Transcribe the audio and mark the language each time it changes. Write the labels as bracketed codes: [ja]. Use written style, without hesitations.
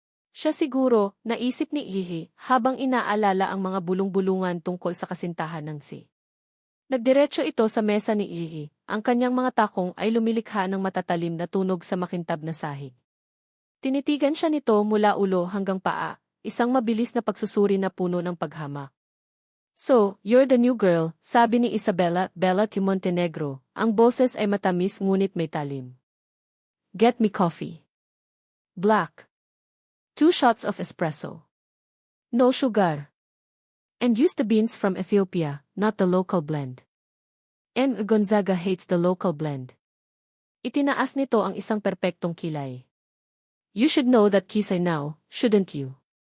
[tl] Siya siguro, naisip ni Iggy, habang inaalala ang mga bulong-bulungan tungkol sa kasintahan ng si. Nagdiretso ito sa mesa ni Iggy, ang kanyang mga takong ay lumilikha ng matatalim na tunog sa makintab na sahig. Tinitigan siya nito mula ulo hanggang paa, isang mabilis na pagsusuri na puno ng paghamak. [en] "So, you're the new girl," [tl] sabi ni [en] Isabella, Bella T. [tl] Montenegro, ang boses ay matamis ngunit may talim. [en] "Get me coffee. Black. 2 shots of espresso. No sugar. And use the beans from Ethiopia, not the local blend. M. Gonzaga hates the local blend. [tl] Itinaas nito ang isang perpektong kilay. [en] You should know that Kisay now, shouldn't you?